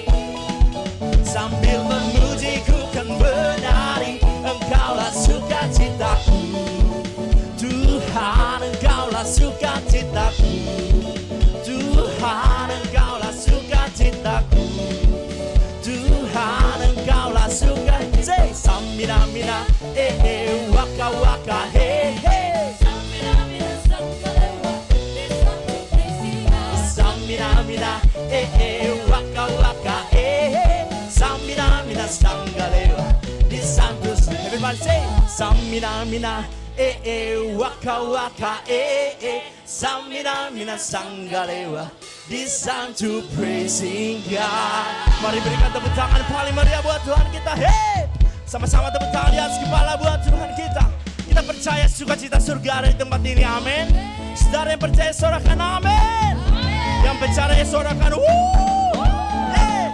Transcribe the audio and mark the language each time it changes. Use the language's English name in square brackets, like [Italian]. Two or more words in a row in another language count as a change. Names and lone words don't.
[Indonesian] Sambil memuji ku kan menari Engkaulah sukacitaku. Tuhan Engkaulah sukacitaku. Tuhan Engkaulah sukacitaku. Tuhan Engkaulah suka. Say samina mina waka waka samina mina sanggalewa. Samina mina waka waka samina mina sanggalewa. Di santus. [English] Everybody say samina mina waka waka samina mina sanggalewa. This time to praising God. [Indonesian] Mari berikan tepuk tangan paling meriah buat Tuhan kita. Hey, sama-sama tepuk tangan di atas kepala buat Tuhan kita. Kita percaya sukacita surga ada di tempat ini, amin. Saudara yang percaya sorakan amin. Yang percaya sorakan hey.